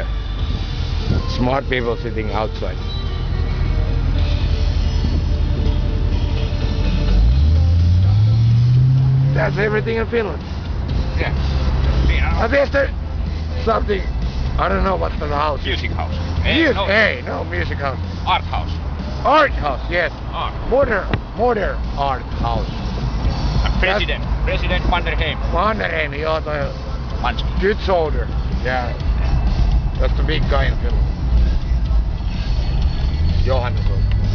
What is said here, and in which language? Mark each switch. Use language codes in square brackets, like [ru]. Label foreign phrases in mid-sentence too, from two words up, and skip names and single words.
[en] Smart people sitting outside. That's everything in Finland. Yeah. There's something, I don't know what the house is. Music house. No music house. Art house. Art house, yes. Art. Modern art house. President Mannerheim. [fi] Mannerheim, joo toi Manski. [en] good soldier. Yeah. That's the big guy in Finland. Johannes.